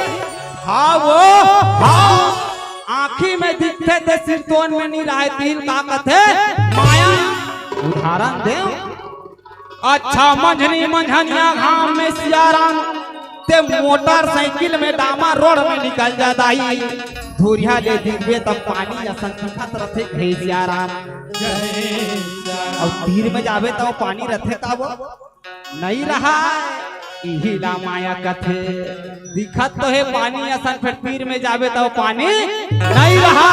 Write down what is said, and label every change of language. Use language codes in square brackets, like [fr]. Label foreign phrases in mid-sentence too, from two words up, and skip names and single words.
[hne] हाँ वो हाँ आँखी में दिखते थे सिरतोन में नहीं रहे, तीन का कथे माया। उदाहरण दे। अच्छा मंझनी मंझनिया घाम में सियाराम ते मोटरसाइकिल में डामा रोड में निकल जाता ही, धुरिया ले दिखबे तब पानी असन दिखत रथे हे सियाराम। और तीर में जावे तो पानी रथे तब नहीं रहा। यही ला माया कथे दिखत तो है पानी असन, फिर तीर में जावे तो पानी नहीं रहा।